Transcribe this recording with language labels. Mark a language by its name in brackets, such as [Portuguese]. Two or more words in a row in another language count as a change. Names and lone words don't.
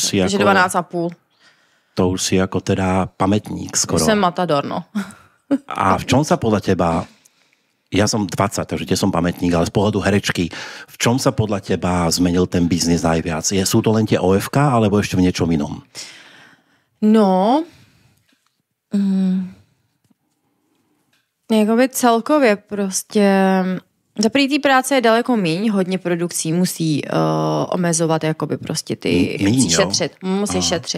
[Slovak] začala, takže 12,5. To už si ako teda pamätník skoro. [Czech] Jsem matador, no. [Slovak] A v čom sa podľa teba, ja som 20, takže tie som pamätník, ale z pohľadu herečky, v čom sa podľa teba zmenil ten biznis najviac? Sú to len tie OFK, alebo ešte v niečom inom? No... [Czech] Jakoby celkově prostě za první té práce je daleko míň, hodně produkcí musí omezovat jakoby prostě ty šetřit. Musí šetřit.